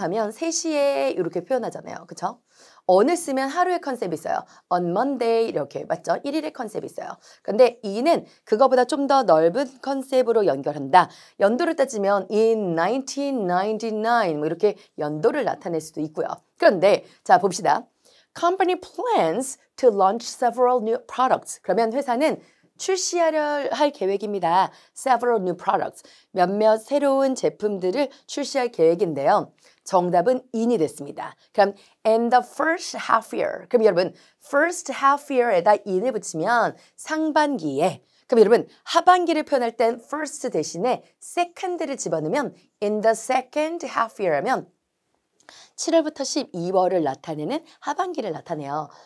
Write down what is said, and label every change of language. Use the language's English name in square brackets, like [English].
[Korean] 하면 3시에 이렇게 표현하잖아요. 그렇죠? on을 쓰면 하루의 컨셉이 있어요. [English] on Monday [Korean] 이렇게 맞죠? 1일의 컨셉이 있어요. 근데 in은 그거보다 좀 더 넓은 컨셉으로 연결한다. 연도를 따지면 [English] in 1999 [Korean] 뭐 이렇게 연도를 나타낼 수도 있고요. 그런데 자 봅시다. [English] Company plans to launch several new products. [Korean] 그러면 회사는 출시하려 할 계획입니다. [English] Several new products. [Korean] 몇몇 새로운 제품들을 출시할 계획인데요. 정답은 in이 됐습니다. 그럼 [English] in the first half year. [Korean] 그럼 여러분 first half year에다 in을 붙이면 상반기에 그럼 여러분 하반기를 표현할 땐 first 대신에 second를 집어넣으면 [English] in the second half year [Korean] 하면 7월부터 12월을 나타내는 하반기를 나타내요.